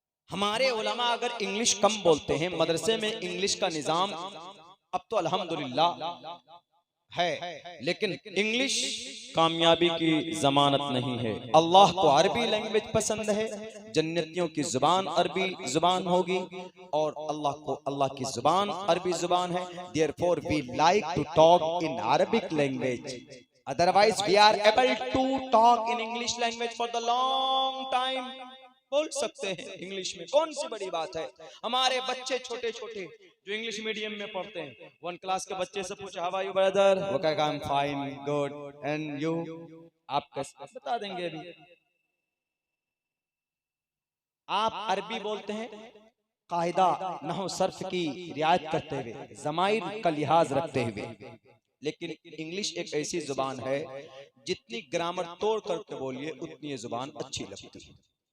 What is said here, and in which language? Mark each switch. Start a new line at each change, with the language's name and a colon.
Hindi: हमारे उलमा अगर इंग्लिश कम बोलते हैं, मदरसे में इंग्लिश का निजाम अब तो अल्हम्दुलिल्लाह है, लेकिन इंग्लिश कामयाबी की जमानत नहीं है। अल्लाह को अरबी लैंग्वेज पसंद है, जन्नतियों की जुबान अरबी जुबान होगी, और अल्लाह को अल्लाह की जुबान अरबी जुबान है।
English: Therefore we like to talk in Arabic language. Otherwise we are able to talk in English language for the long time.
Hindi: बोल सकते हैं इंग्लिश में, कौन सी बड़ी बात है। हमारे बच्चे छोटे छोटे जो इंग्लिश मीडियम में पढ़ते हैं, 1 क्लास के बच्चे से पूछा
English: how are you brother,
Hindi: वो कहेगा
English: I am fine, good, and you,
Hindi: आप कैसे बता देंगे। अभी आप अरबी बोलते हैं कायदा नहव सर्फ की रियायत करते हुए, ज़माइर का लिहाज रखते हुए, लेकिन इंग्लिश एक ऐसी जुबान है जितनी ग्रामर तोड़ करके बोलिए उतनी ये जुबान अच्छी लगती है।